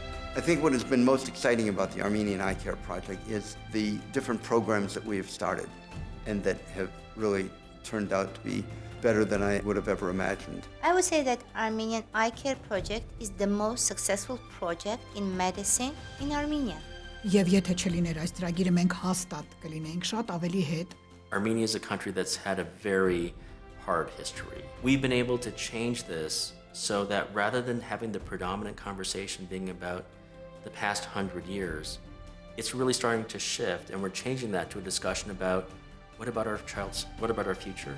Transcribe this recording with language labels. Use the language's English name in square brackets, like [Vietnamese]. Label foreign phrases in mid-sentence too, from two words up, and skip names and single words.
[English] I think what has been most exciting about the Armenian Eye Care Project is the different programs that we have started and that have really turned out to be better than I would have ever imagined. I would say that Armenian Eye Care Project is the most successful project in medicine in Armenia. [Armenian] Եվ եթե չլիներ այս ծրագիրը, մենք հաստատ կլինեինք շատ ավելի հետ. [English] Armenia is a country that's had a very hard history. We've been able to change this so that rather than having the predominant conversation being about the past 100 years, it's really starting to shift, and we're changing that to a discussion about what about our future?